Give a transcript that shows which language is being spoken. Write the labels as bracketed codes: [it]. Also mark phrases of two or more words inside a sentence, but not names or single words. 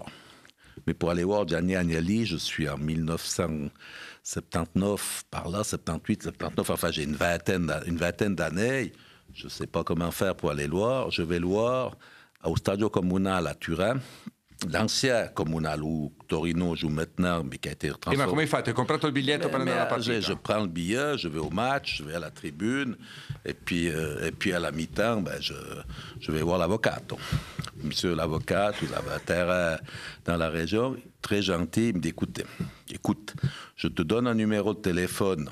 [fr] Mais pour aller voir Gianni Agnelli, je suis en 1979, par là, 78, 79, enfin j'ai une vingtaine d'années. Je ne sais pas comment faire pour aller le voir. Je vais le voir au Stadio Comunale à Turin, l'ancien Comunale où Torino joue maintenant, mais qui a été transformé. [it] Ma come hai fatto? Hai comprato il biglietto per andare alla partita? [fr] Je prends le billet, je vais au match, je vais à la tribune, et puis à la mi-temps, je vais voir l'avocat. Monsieur l'avocat, vous avez un terrain dans la région, très gentil, il me dit, écoute, je te donne un numéro de téléphone.